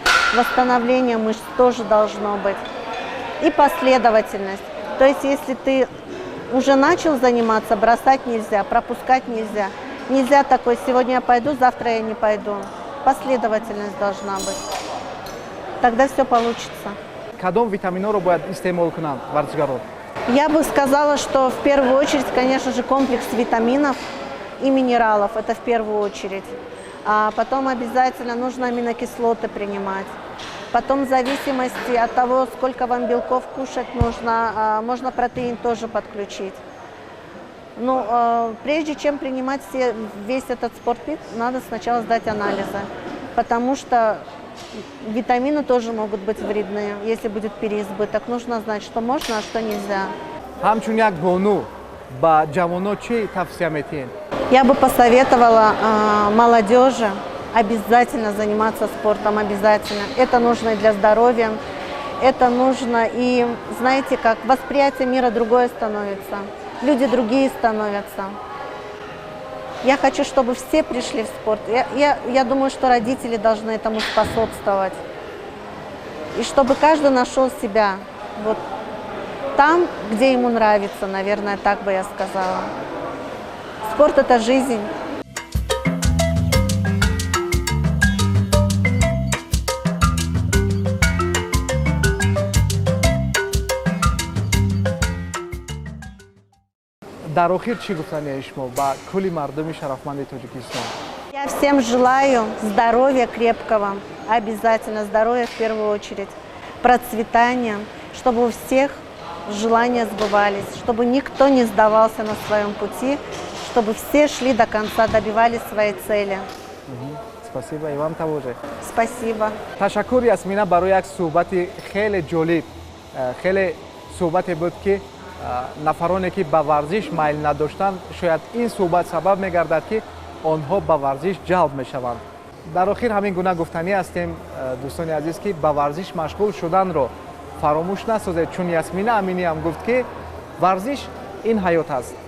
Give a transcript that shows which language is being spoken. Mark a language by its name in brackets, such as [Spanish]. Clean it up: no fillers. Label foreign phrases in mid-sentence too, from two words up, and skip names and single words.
[Russian] Восстановление мышц тоже должно быть. И последовательность. То есть если ты уже начал заниматься, бросать нельзя, пропускать нельзя. Нельзя такой, сегодня я пойду, завтра я не пойду. Последовательность должна быть. Тогда все получится. [Tajik] Кадом витаминҳоро бояд истеъмол кунанд варзишгарон? [Russian] Я бы сказала, что в первую очередь, конечно же, комплекс витаминов и минералов. Это в первую очередь. А потом обязательно нужно аминокислоты принимать. Потом в зависимости от того, сколько вам белков кушать нужно, можно протеин тоже подключить. Но прежде чем принимать весь этот спортпит, надо сначала сдать анализы, потому что витамины тоже могут быть вредные, если будет переизбыток. Нужно знать, что можно, а что нельзя. [Tajik] ҳамчун як бону ба ҷавонон чӣ тавсия метиҳед? [Russian] Я бы посоветовала молодежи обязательно заниматься спортом, обязательно. Это нужно и для здоровья, это нужно и, знаете, как восприятие мира другое становится, люди другие становятся. Я хочу, чтобы все пришли в спорт. Я думаю, что родители должны этому способствовать. И чтобы каждый нашел себя вот там, где ему нравится, наверное, так бы я сказала. Спорт – это жизнь. [Tajik] дар охир чӣ гуфтанияи шумо ба кулли мардуми шарафманди Тоҷикистон? [Russian] Я всем желаю здоровья крепкого, обязательно здоровья в первую очередь, процветания, чтобы у всех желания сбывались, чтобы никто не сдавался на своем пути, чтобы все шли до конца, добивались своей цели. Спасибо, и вам того же. Спасибо. [Tajik] Ташаккур, Ясмина, барои як суҳбати хеле ҷолиб. Хеле суҳбате буд, ки нафароне ки ба варзиш майл надоштанд, шояд ин суҳбат сабаб мегардад, ки онҳо ба варзиш ҷалб мешаванд. дар охир ҳамин гуна гуфтанӣ ҳастем, дӯстони азиз, ки ба варзиш машғул шуданро фаромӯш насозед, чун Ясмина Аминӣ ҳам гуфт, ки варзиш ин ҳаёт аст.